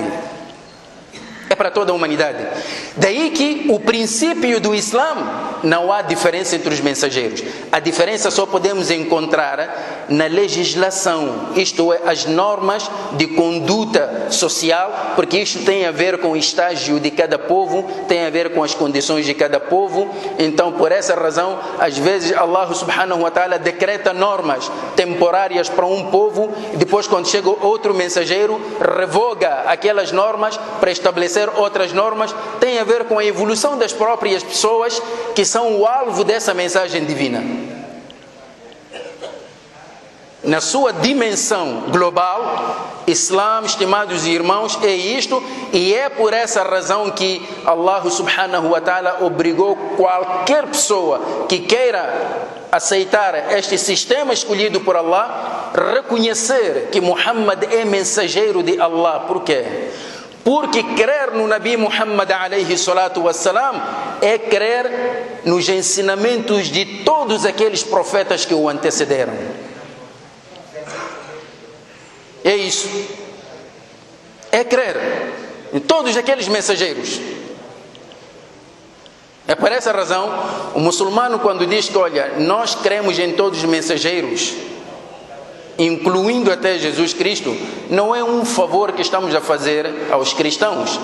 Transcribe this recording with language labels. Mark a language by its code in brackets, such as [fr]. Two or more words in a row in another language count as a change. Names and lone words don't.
[pt] É para toda a humanidade. Daí que o princípio do Islã, não há diferença entre os mensageiros. A diferença só podemos encontrar na legislação, isto é, as normas de conduta social, porque isto tem a ver com o estágio de cada povo, tem a ver com as condições de cada povo. Então, por essa razão, às vezes [ar] الله سبحانه وتعالى [pt] decreta normas temporárias para um povo, e depois, quando chega outro mensageiro, revoga aquelas normas para estabelecer outras normas. Tem a ver com a evolução das próprias pessoas que são o alvo dessa mensagem divina. Na sua dimensão global, Islã, estimados irmãos, é isto, e é por essa razão que [ar] الله سبحانه وتعالى [pt] obrigou qualquer pessoa que queira aceitar este sistema escolhido por Allah, reconhecer que Muhammad é mensageiro de Allah. Por quê? Porque crer no Nabi Muhammad [ar] عليه الصلاة والسلام [pt] é crer nos ensinamentos de todos aqueles profetas que o antecederam. É isso. É crer em todos aqueles mensageiros. É por essa razão, o muçulmano, quando diz que, olha, nós cremos em todos os mensageiros, incluindo até Jesus Cristo, não é um favor que estamos a fazer aos cristãos.